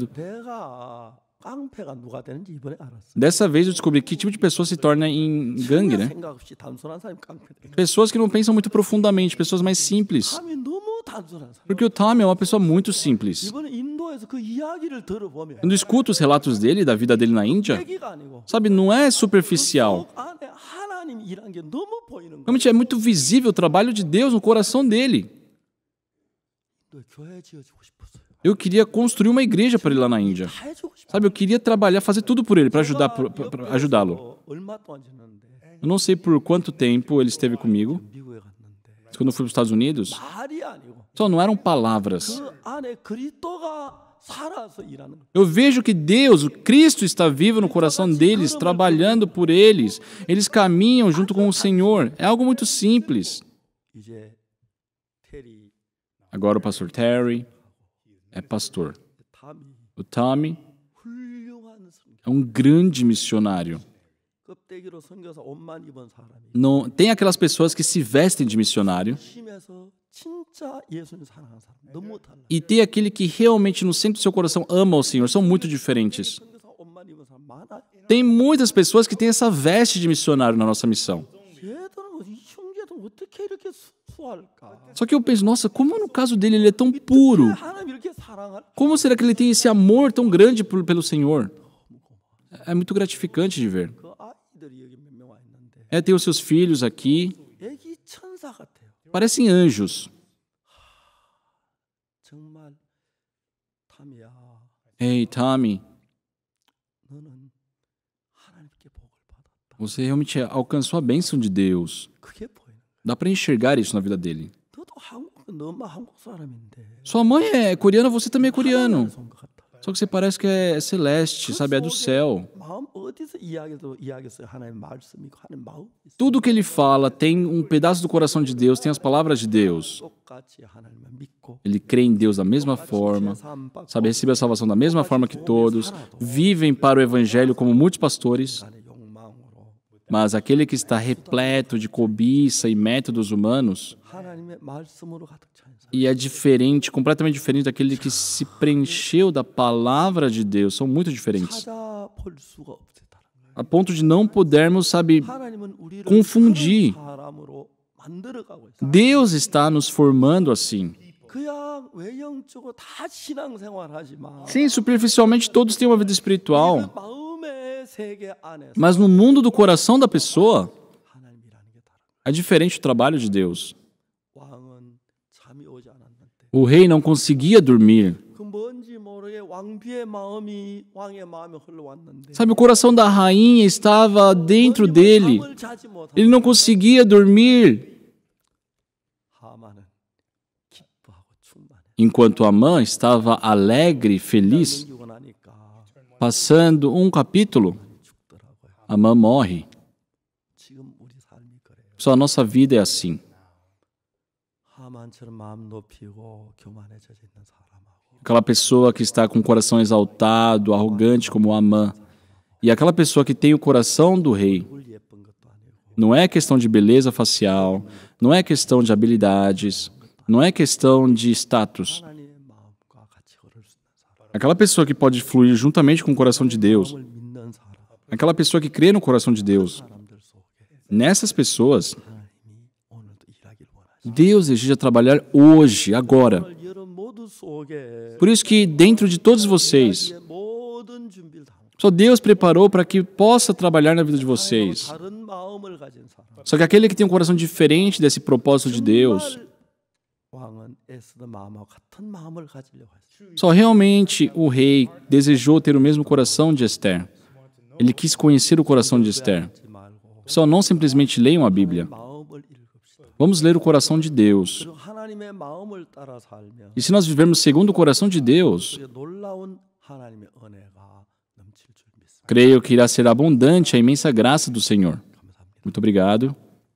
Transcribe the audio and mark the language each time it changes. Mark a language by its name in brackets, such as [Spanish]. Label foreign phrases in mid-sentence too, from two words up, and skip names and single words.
[Korean] 내가 깡패가 누가 되는지 이번에 알았어. [Portuguese] Dessa vez eu descobri que tipo de pessoa se torna em gangue, né? [Korean] 생각 없이 단순한 사람이 깡패 돼. [Portuguese] Pessoas que não pensam muito profundamente, pessoas mais simples. [Korean] 탐이 너무 단순한 사람. [Portuguese] Porque o Tommy é uma pessoa muito simples. [Korean] 이번에 인도에서 그 이야기를 들어보면 [Portuguese] Quando eu escuto os relatos dele, da vida dele na Índia, [Korean] 얘기가 아니고 [Portuguese] sabe, não é superficial. [Korean] 속 안에 하나님 일한 게 너무 보이는 거야. [Portuguese] Realmente é muito visível o trabalho de Deus no coração dele. [Korean] 너 교회 지어주고 싶었어요. [Portuguese] Eu queria construir uma igreja para ele lá na Índia. [Korean] 다 해주고 싶어. [Portuguese] Sabe, eu queria trabalhar, fazer tudo por ele, para ajudá-lo. [Korean] 얼마 동안 지났는데 [Portuguese] Eu não sei por quanto tempo ele esteve comigo. [Korean] 미국에 갔는데 [Portuguese] Mas quando eu fui para os Estados Unidos, [Korean] 말이 아니고 [Portuguese] só não eram palavras. [Korean] 그 안에 그리스도가 살아서 일하는 거야. [Portuguese] Eu vejo que Deus, o Cristo, está vivo no coração deles, trabalhando por eles. Eles caminham junto com o Senhor. É algo muito simples. [Korean] 이제 테리 [Portuguese] Agora o pastor Terry é pastor. [Korean] 탐이 [Portuguese] O Tommy [Korean] 훌륭한 선교. [Portuguese] é um grande missionário. [Korean] 껍데기로 선교사 옷만 입은 사람이 [Portuguese] Não, tem aquelas pessoas que se vestem de missionário [Korean] 심해서 진짜 예수님 사랑하는 사람 너무 달라. [Portuguese] e tem aquele que realmente no centro do seu coração ama o Senhor. São muito diferentes. [Korean] 선교사 옷만 입은 사람 많아. [Portuguese] Tem muitas pessoas que têm essa veste de missionário na nossa missão. [Korean] 얘들은 이 형제들 어떻게 이렇게 순수할까? [Portuguese] Só que eu penso, nossa, como no caso dele ele é tão puro? [Korean] 하나님 이렇게 사랑할? [Portuguese] Como será que ele tem esse amor tão grande pelo Senhor? É muito gratificante de ver. [Korean] 그 아이들이 여기 몇 명 와 있는데 [Portuguese] Tem os seus filhos aqui, [Korean] 애기 천사 같아요. [Portuguese] parecem anjos. [Korean] 정말 탐이야. [Portuguese] Ei, Tommy, [Korean] 너는 하나님께 복을 받았다. [Portuguese] você realmente alcançou a bênção de Deus. [Korean] 그게 보이는 거야. [Portuguese] Dá para enxergar isso na vida dele. [Korean] 너도 너 엄마 한국 사람인데 [Portuguese] Sua mãe é coreana, você também é coreano. [Korean] 하나님에서 온것 같다. [Portuguese] Só que você parece que é celeste, sabe? É do céu. [Korean] 마음 어디서 이야기했어요? 하나님의 말씀이고 하나님 마음 있어. [Portuguese] Tudo que ele fala tem um pedaço do coração de Deus, tem as palavras de Deus. [Korean] 똑같이 하나님을 믿고 [Portuguese] Ele crê em Deus da mesma forma, sabe? Recebe a salvação da mesma forma que todos, vivem para o evangelho como muitos pastores, [Korean] 간의 욕망으로 [Portuguese] Mas aquele que está repleto de cobiça e métodos humanos, [Korean] 하나님의 말씀으로 가득 찬 사람. [Portuguese] e é diferente, completamente diferente daquele que se preencheu da palavra de Deus, são muito diferentes. [Korean] 찾아볼 수가 없었다. [Portuguese] A ponto de não podermos, [Korean] 하나님은 우리를 [Portuguese] confundir. [Korean] 그런 사람으로 만들어가고 있어요. [Portuguese] Deus está nos formando assim. [Korean] 그냥 외형적으로 다 신앙생활하지만 [Portuguese] Sim, superficialmente todos têm uma vida [Korean] 그 [Portuguese] espiritual, [Korean] 마음의 세계 안에서 [Portuguese] mas no mundo do coração da pessoa, [Korean] 하나님이라는 게 다른 거예요. [Portuguese] é diferente o trabalho de Deus. [Korean] 왕은 잠이 오지 않았는데 [Portuguese] O rei não conseguia dormir. [Korean] 그 뭔지 모르게 왕비의 마음이 왕의 마음에 흘러왔는데 [Portuguese] Sabe, o coração da rainha estava dentro dele. [Korean] 잠을 자지 못하고 [Portuguese] Ele não conseguia dormir, [Korean] 하만은 기뻐하고 충만해. [Portuguese] enquanto Amã estava alegre, feliz. [Korean] 넘기고 나니까 [Portuguese] Passando um capítulo, [Korean] 죽더라고요. [Portuguese] Amã morre. [Korean] 지금 우리 삶이 그래요. [Portuguese] Só a nossa vida é assim. [Korean] 하만처럼 마음 높이고 교만해져 있는 사람하고 [Portuguese] Aquela pessoa que está com o coração exaltado, arrogante como Amã. E aquela pessoa que tem o coração do rei. [Korean] 얼굴 예쁜 것도 아니고 [Portuguese] Não é questão de beleza facial, não é questão de habilidades, não é questão de status. [Korean] 하나님의 마음과 같이 걸을 수 있는 사람. [Portuguese] Aquela pessoa que pode fluir juntamente com o coração de Deus, [Korean] 마음을 믿는 사람. [Portuguese] aquela pessoa que crê no coração de Deus, [Korean] 사람들 속에 [Portuguese] nessas pessoas, [Korean] 하나님이 오늘도 일하길 원하시죠. [Portuguese] Deus deseja trabalhar hoje, agora. [Korean] 여러분 모두 속에 [Portuguese] Por isso que dentro de todos vocês, [Korean] 모든 준비를 다 하고 [Portuguese] só Deus preparou para que possa trabalhar na vida de vocês. [Korean] 다른 마음을 가진 사람. [Portuguese] Só que aquele que tem um coração diferente desse propósito de Deus, [Korean] 왕은 에스더 마음과 같은 마음을 가지려고 했어요. [Portuguese] só realmente o rei desejou ter o mesmo coração de Esther. Ele quis conhecer o coração de Esther. [Korean] 하지 말고 [Portuguese] Só não simplesmente leiam a Bíblia. [Korean] 마음을 읽읍시다. [Portuguese] Vamos ler o coração de Deus. [Korean] 그리고 하나님의 마음을 따라 살면 [Portuguese] E se nós vivermos segundo o coração de Deus, [Korean] 우리의 놀라운 하나님의 은혜가 넘칠 줄 믿습니다. [Portuguese] creio que irá ser abundante a imensa graça do Senhor. [Korean] 감사합니다. [Portuguese] Muito obrigado.